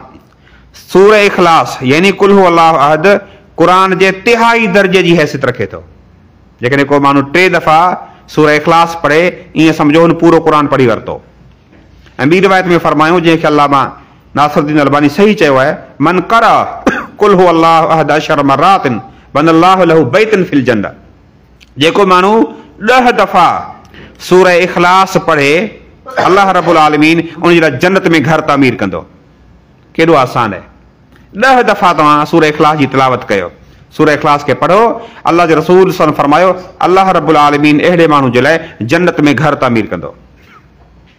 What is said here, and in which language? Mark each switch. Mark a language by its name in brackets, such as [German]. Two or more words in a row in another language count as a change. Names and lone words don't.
[Sindhi] सूरह इख़लास यानी [Arabic] قل هو الله أحد [Sindhi] क़ुरान जे 3 दर्जे जी हैसियत रखे थो। जेकॾहिं को माण्हू 3 दफ़ा सूरह इख़लास पढ़े, ईअं सम्झो हुन पूरो क़ुरान पढ़ी वरितो। ऐं ॿी रिवायत में फरमायूं, जंहिंखे अल्लामा नासिरुद्दीन अलबानी सही चयो आहे, [Arabic] من قرأ قل هو الله أحد 10 مرات بنى الله له بيتا في الجنة. [Sindhi] जेको माण्हू 10 दफ़ा सूरह इख़लास पढ़े, [Arabic] الله رب العالمين [Sindhi] उन जे लाइ जन्नत में घर तामीर कंदो। केॾो आसान आहे। 10 दफ़ा तव्हां सूरह इख़लास जी तिलावत कयो, सूरह इख़लास खे पढ़ो। अल्लाह जे रसूल [Arabic] صلى الله عليه وسلم [Sindhi] फरमायो, [Arabic] الله رب العالمين [Sindhi] अहिड़े माण्हू जे लाइ जन्नत में घर तामीर कंदो।